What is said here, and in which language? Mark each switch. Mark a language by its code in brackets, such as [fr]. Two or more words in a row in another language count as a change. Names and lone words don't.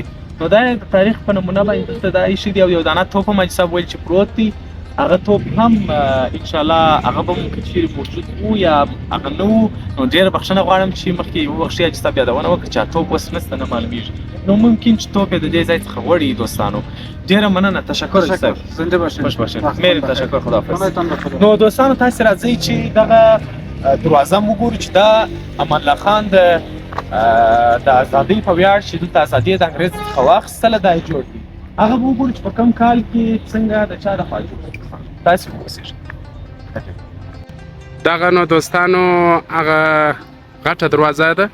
[ps] نو دا د تاریخ په نمونه باندې دلته دا ایښي دي او یو دانه توپ هم حاجي صاحب ویل چې پروت دی. هغه توپ هم انشاءالله هغه به مو که چیرې موجود وو یا هغه نه وو، نو ډېره بخښنه غواړم چې مخکې وبخښئ حاجي صاحب یادونه وکړه چې توپ اوس نشته، نه معلومېږي، نو ممکن چې توپ یې د دې ځای څخه وړي. دوستانو ډېره مننه، تشکر حاجي صاحب، [fa] زنده باشید، خوش باشید، مهرې تشکر، خداحافظ. [ps] نو دوستانو تاسې راځئ چې دغه دروازه مو وګورو چې دا امان الله خان د ازادۍ په ویاړ چې دلته ازادي د انګریز څخه واخیستله دا یې جوړ دي. هغه به وګورو چې په کوم کال کې څنګه د چا لخوا جوړ شو. تاسې اوسېږئ. دغه نو دوستانو هغه غټه دروازه ده.